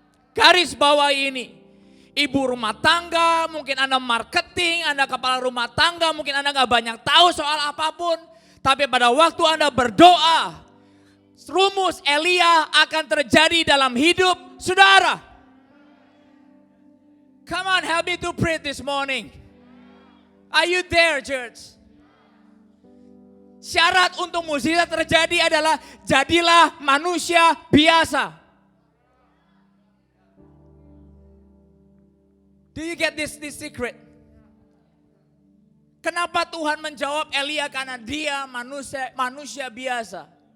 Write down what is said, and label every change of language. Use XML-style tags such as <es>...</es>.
<id>Garis bawahi ini. Ibu rumah tangga, mungkin Anda marketing, Anda kepala rumah tangga, mungkin Anda gak banyak tahu soal apapun. Tapi pada waktu Anda berdoa, rumus Elia akan terjadi dalam hidup saudara.</id> <en>Come on, help me to pray this morning. Are you there, church?</en> <id>Syarat untuk mukjizat terjadi adalah jadilah manusia biasa.</id> <en>Do you get this secret?</en> <id>Kenapa Tuhan menjawab Elia? Karena dia manusia biasa.</id>